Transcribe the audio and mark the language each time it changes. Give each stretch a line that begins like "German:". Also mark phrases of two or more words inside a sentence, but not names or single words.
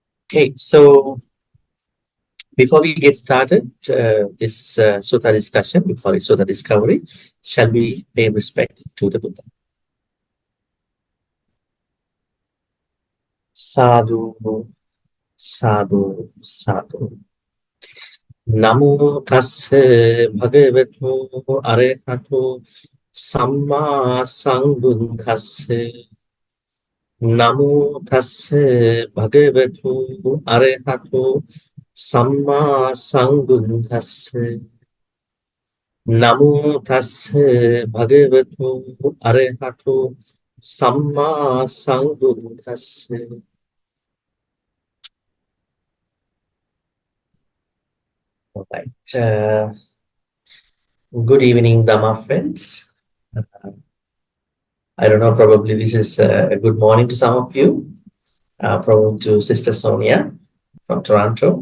English: Okay, so before we get started, this Sutta discussion, we call it Sutta Discovery, shall we pay respect to the Buddha?
Pali: Sadhu, sadhu, sadhu. Namo tassa bhagavatu arahatu samma sambuddhassa. Namo tassa bhagavatu arahatu samma sambuddhassa. Namo tassa bhagavatu arahatu samma sambuddhassa.
English: All right. Good evening, Dhamma friends. I don't know, probably this is a good morning to some of you, probably to Sister Sonia from Toronto.